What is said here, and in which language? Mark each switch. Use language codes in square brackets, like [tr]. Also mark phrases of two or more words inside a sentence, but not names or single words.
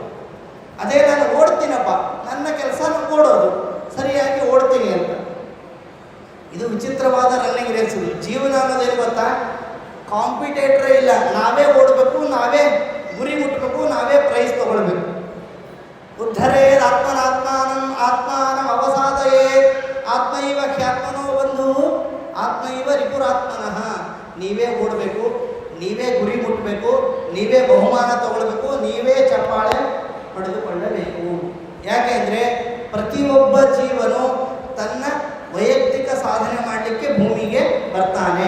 [kn] ಅದೇ ನಾನು ಓಡ್ತೀನಪ್ಪ, ನನ್ನ ಕೆಲಸ ಓಡೋದು, ಸರಿಯಾಗಿ ಓಡ್ತೀನಿ ಅಂತ. ಇದು ವಿಚಿತ್ರವಾದ ರನ್ನಿಂಗ್ ರೇಸ್. ಇದು ಜೀವನ ಅನ್ನೋದೇನು ಗೊತ್ತಾ? ಕಾಂಪಿಟೇಟರೇ ಇಲ್ಲ. ನಾವೇ ಓಡಬೇಕು, ನಾವೇ ಗುರಿ ಮುಟ್ಟಬೇಕು, ನಾವೇ ಪ್ರೈಸ್ ತಗೊಳ್ಬೇಕು. [sa] ಉದ್ಧರೇದ್ ಆತ್ಮಾನಂ ಅವಸಾದಯೇತ್ ಆತ್ಮೈವ ಖ್ಯಾತ್ಮನೋ ಬಂಧು ಆತ್ಮೈವ ರಿಪುರಾತ್ಮನಃ. [kn] ನೀವೇ ಓಡಬೇಕು, ನೀವೇ ಗುರಿ ಮುಟ್ಟಬೇಕು, ನೀವೇ ಬಹುಮಾನ ತಗೊಳ್ಬೇಕು, ನೀವೇ ಚಪ್ಪಾಳೆ ಪಡೆದುಕೊಳ್ಳಬೇಕು. ಯಾಕೆಂದರೆ ಪ್ರತಿಯೊಬ್ಬ ಜೀವನು ತನ್ನ ವೈಯಕ್ತಿಕ ಸಾಧನೆ ಮಾಡಲಿಕ್ಕೆ ಭೂಮಿಗೆ ಬರ್ತಾನೆ.